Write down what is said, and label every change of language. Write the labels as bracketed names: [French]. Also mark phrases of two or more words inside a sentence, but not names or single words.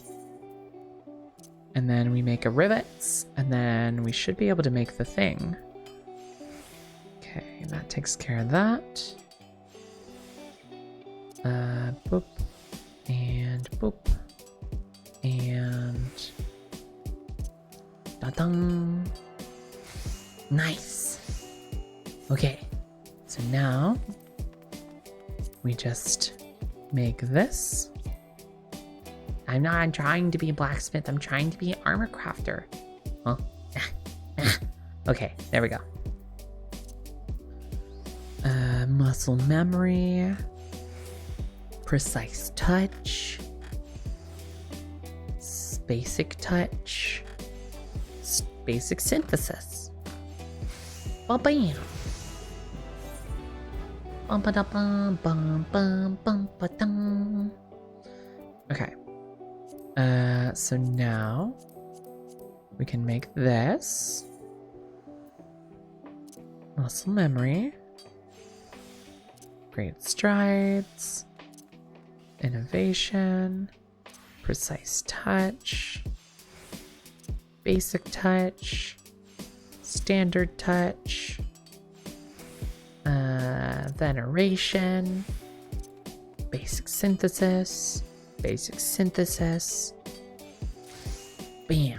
[English] And then we make a rivets, and then we should be able to make the thing. Okay, that takes care of that. Boop. And boop. And da-dang. Nice. Okay, so now we just make this. I'm not trying to be a blacksmith, I'm trying to be an armor crafter. Huh? Okay, there we go. Muscle memory, precise touch, basic touch, basic synthesis. Ba-bam. Bum-ba-da-bum-bum-bum-bum-ba-dum. Okay. So now we can make this muscle memory, great strides, innovation, precise touch, basic touch, standard touch, veneration, basic synthesis, bam.